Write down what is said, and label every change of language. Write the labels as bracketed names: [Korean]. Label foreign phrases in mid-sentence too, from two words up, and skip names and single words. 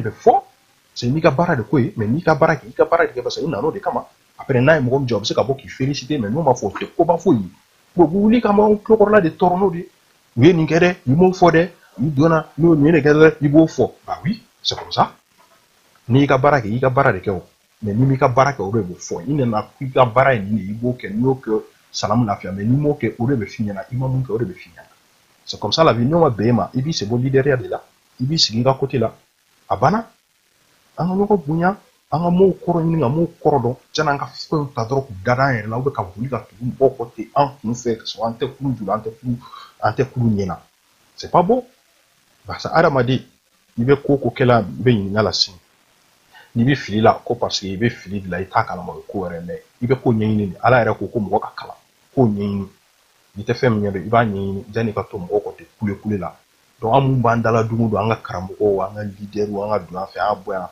[Bambara] bɛ fɔ c'est n'i ka baara de k'o ye mais n'i ka baara kɛ i ka baara de kɛ [French] parce que [Bambara] i nan'o de kama après n'a ye mɔgɔ min jɔ a bɛ se ka bɔ k'i féliciter mais n'o ma fɔ o tɛ koba foyi ye bon u bɛ wuli ka m'aw tulokɔrɔla de tɔɔrɔ n'o de ye u ye nin kɛ dɛ i m'o fɔ dɛ i donna n'o nin de kɛ dɛ i b'o fɔ [French] bah oui c'est comme ça [Bambara] n'i y'i ka baara kɛ i ka baara de kɛ o mais n'i m'i ka baara kɛ o de bɛ fɔ i nana k'i ka baara ye nin de ye i b'o kɛ n'i y'o kɛ salamu lafiya mais n'i m'o kɛ o de bɛ f'i ɲɛna i ma mun kɛ o de bɛ f'i ɲɛna [French] c'est comme ça la vie [Bambara] n'o ma bɛn e ma i b'i sɛbɛ leaderia de la i b'i sigi i ka côté la a banna an ka ɲɔgɔn bonya an ka m'o kɔrɔ ɲini ka m'o kɔrɔ dɔn janni an ka fɛnw ta dɔrɔn k'u dada an yɛrɛ la ka boli ka tugu mɔgɔw kɔ ten an kun fɛ ka sɔrɔ an tɛ kulu jula an tɛ kulu ɲɛna [French] c'est pas bon parce que [Bambara] adamaden i bɛ ko ko kɛla i bɛ ɲininka la sini n'i bɛ fili la ko [French] parce que [Bambara] i bɛ fili de la i t'a kalama o ye ko wɛrɛ mais i bɛ ko ɲɛɲini de ala yɛrɛ ko ko mɔgɔ ka kalan k'o ɲɛɲini n'i tɛ fɛn min ɲɛ dɔn i b'a ɲɛɲini janni i ka to mɔgɔw kɔ ten kule la donc an mun b'an dala don o don an ka karamɔgɔw an ka leaders an ka don yan fɛ an ka bɔ yan